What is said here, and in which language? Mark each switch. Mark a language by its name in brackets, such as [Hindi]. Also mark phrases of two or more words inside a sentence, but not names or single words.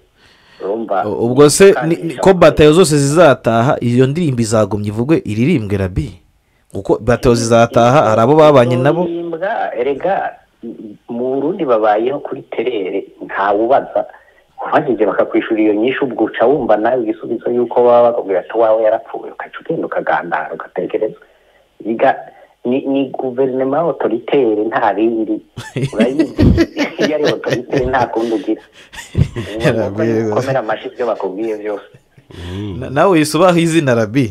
[Kinyarwanda] ubwo se ko batayo zose zizataha iyo ndirimbo izagumye ivugwe iririmbwe Rabi kuko batayo zizataha hari abo babanye nabo [Rundi] erega mu Burundi babayeho kuri terere nta wubaza bagije bakakwishura iyo nyishu ubwo uca wumva nawe igisubizo yuko baba bakubwira ati wawe yarapfuye ukaca ugenda ukagandara ugatekereza ni guverinoma autoritaire nta bindi urayizi iyo ari autoritaire nta kundi ugira komera amashi ibyo bakubwiye byose nawe yisubaho izina Rabi